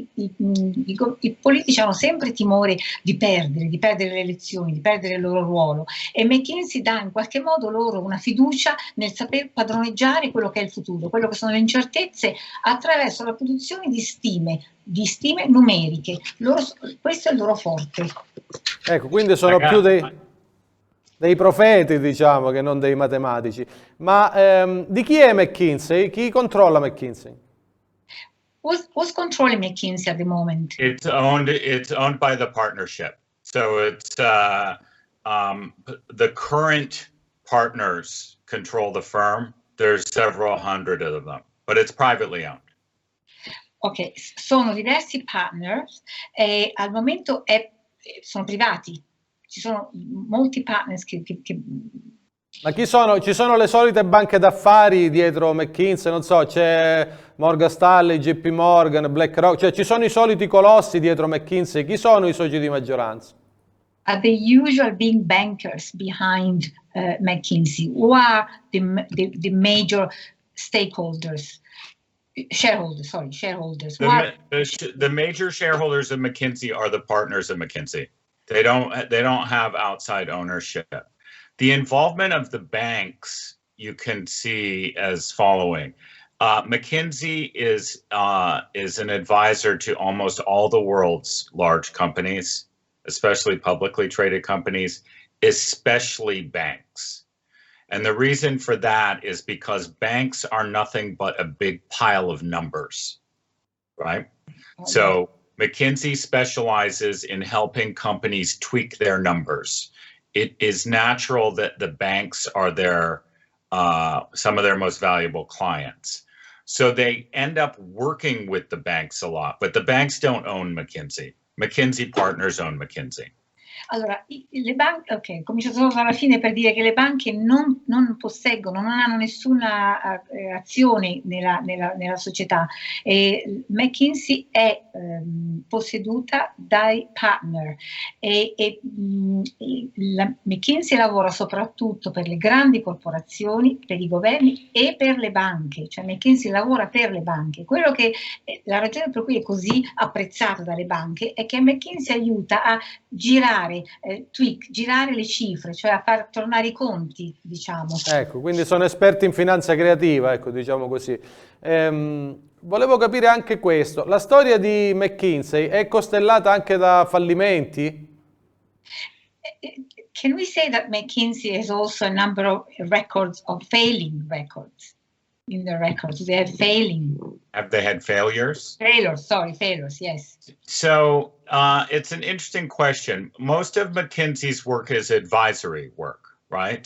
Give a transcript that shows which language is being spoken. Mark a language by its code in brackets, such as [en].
[it] i politici hanno sempre timore di perdere le elezioni, di perdere il loro ruolo, e McKinsey dà in qualche modo loro una fiducia nel saper padroneggiare quello che è il futuro, quello che sono le incertezze, attraverso la produzione di stime numeriche. Questo è il loro forte. Ecco, quindi sono più dei profeti, diciamo, che non dei matematici. Ma di chi è McKinsey? Chi controlla McKinsey? [en] Who's controlling McKinsey at the moment? It's owned by the partnership. So it's the current partners control the firm. There's several hundred of them, but it's privately owned. [it] Ok, sono diversi partners e al momento sono privati. Ci sono molti partners che Ma chi sono? Ci sono le solite banche d'affari dietro McKinsey, non so, c'è Morgan Stanley, JP Morgan, BlackRock, cioè ci sono i soliti colossi dietro McKinsey. Chi sono i soci di maggioranza? [en] Are the usual big bankers behind McKinsey? Who are the major stakeholders? Shareholders. The major shareholders of McKinsey are the partners of McKinsey. They don't have outside ownership. The involvement of the banks you can see as following. McKinsey is an advisor to almost all the world's large companies, especially publicly traded companies, especially banks. And the reason for that is because banks are nothing but a big pile of numbers, right? Okay. So McKinsey specializes in helping companies tweak their numbers. It is natural that the banks are some of their most valuable clients. So they end up working with the banks a lot, but the banks don't own McKinsey. McKinsey partners own McKinsey. [it] Allora, le banche, ok, comincio solo dalla fine per dire che le banche non posseggono, non hanno nessuna azione nella società. McKinsey è posseduta dai partner McKinsey lavora soprattutto per le grandi corporazioni, per i governi e per le banche, cioè McKinsey lavora per le banche. La ragione per cui è così apprezzato dalle banche è che McKinsey aiuta a girare le cifre, cioè a far tornare i conti, diciamo. Ecco, quindi sono esperti in finanza creativa, ecco, diciamo così. Volevo capire anche questo. La storia di McKinsey è costellata anche da fallimenti? [en] Can we say that McKinsey has also a number of records of failing records? In the records, they have failing. Have they had failures? Failures, yes. So it's an interesting question. Most of McKinsey's work is advisory work, right?